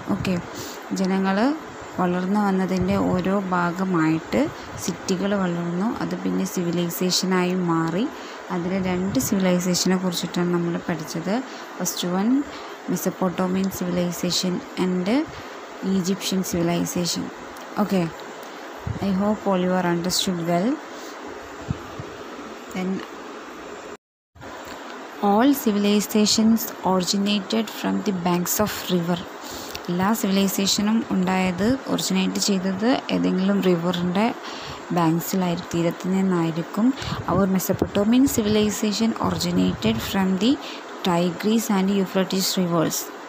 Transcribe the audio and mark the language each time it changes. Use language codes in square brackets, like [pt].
[ml] Okay, ജനങ്ങൾ വളർന്നു വന്നതിൻ്റെ ഓരോ ഭാഗമായിട്ട് സിറ്റികൾ വളർന്നു, അത് പിന്നെ സിവിലൈസേഷനായി മാറി. അതിൽ രണ്ട് സിവിലൈസേഷനെ കുറിച്ചിട്ടാണ് നമ്മൾ പഠിച്ചത്. [en] First one Mesopotamian civilization and Egyptian civilization. Okay, I hope all you are understood well. Then all civilizations originated from the banks of river. [ml] എല്ലാ സിവിലൈസേഷനും ഒറിജിനേറ്റ് ചെയ്തത് ഏതെങ്കിലും റിവറിൻ്റെ ബാങ്ക്സിലായിരിക്കും, തീരത്ത് നിന്നായിരിക്കും. [en] അവർ Mesopotamian civilization originated from the Tigris and Euphrates rivers.